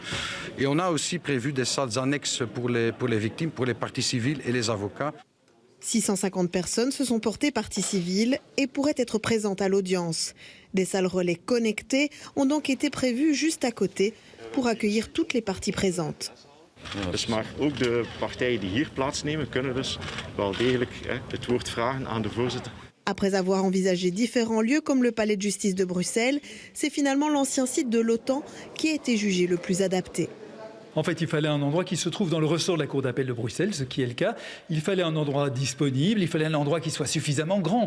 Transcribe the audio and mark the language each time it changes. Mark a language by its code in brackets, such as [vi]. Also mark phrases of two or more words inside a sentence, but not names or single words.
[fr] Et on a aussi prévu des salles annexes pour les victimes, pour les parties civiles et les avocats. 650 personnes se sont portées partie civile et pourraient être présentes à l'audience. Des salles relais connectées ont donc été prévues juste à côté pour accueillir toutes les parties présentes. [nl] Maar ook de partijen die hier plaatsnemen kunnen dus wel degelijk het woord vragen aan de voorzitter. [fr] Après avoir envisagé différents lieux comme le palais de justice de Bruxelles, c'est finalement l'ancien site de l'OTAN qui a été jugé le plus adapté. En fait, il fallait un endroit qui se trouve dans le ressort de la Cour d'appel de Bruxelles, ce qui est le cas. Il fallait un endroit disponible, il fallait un endroit qui soit suffisamment grand.